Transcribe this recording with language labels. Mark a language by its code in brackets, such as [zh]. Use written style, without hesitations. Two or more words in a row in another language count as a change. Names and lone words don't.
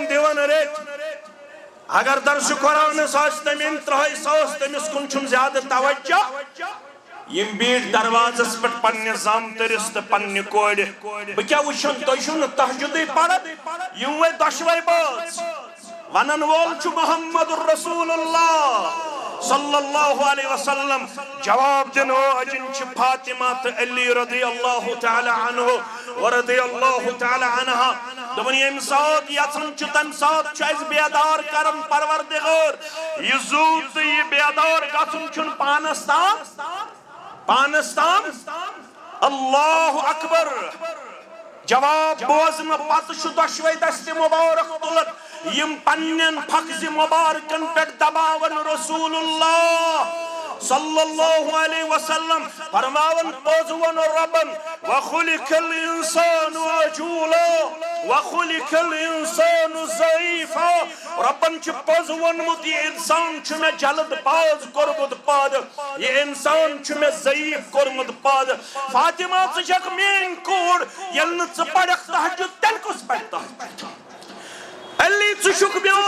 [ks] دِوان رٮ۪تھ اگر درس قرآنس آسہِ تٔمۍ 3,000 تٔمِس کُن چھُم زیادٕ توجہ یم بیٖٹھ دروازس پٮ۪ٹھ پننہِ زامتٕرِس تہٕ پننہِ کورِ بہٕ کیٛاہ وٕچھن تُہۍ چھُو نہٕ تہجدٕے پران یم وے دۄشوے بٲژ ونن وول چھُ [ar] محمد الرسول اللہ صلی اللہ علیہ وسلم [ks] جواب دن واجن چھ فاطمہ تہٕ علی [ar] رضی اللہ تعالی عنہ [ks] ورضی اللہ تعالی عنہ دپن یم سات یژھن چھ تم سات چھ اس بیدار کرن پروردگار یہ زود تہٕ یہ بیدار گژھن چھُنہٕ پانس تام [ar] اللہ اکبر [ks] جواب بوزن پتہ چھ دۄشوے دست مبارک تلت یم پنن فخذ مبارکن پٮ۪ٹھ دباون [ar] رسول اللہ صلی اللہ علیہ وسلم [ks] فرماون پوز ون ربن [ar] وخلق الانسان عجولا وخلق الانسان ضعیفا [ks] ربن چھ پوز ونمت یہ انسان چھ میں جلد باز کورمت پاد یہ انسان چھ میں ضعیف کورمت پاد فاطمہ ژٕ چھکھ میٲنۍ کوٗر ییٚلہِ نہٕ ژٕ پرکھ تہجد تیٚلہِ کُس پرِ تہجد علی ژٕ چھُکھ میون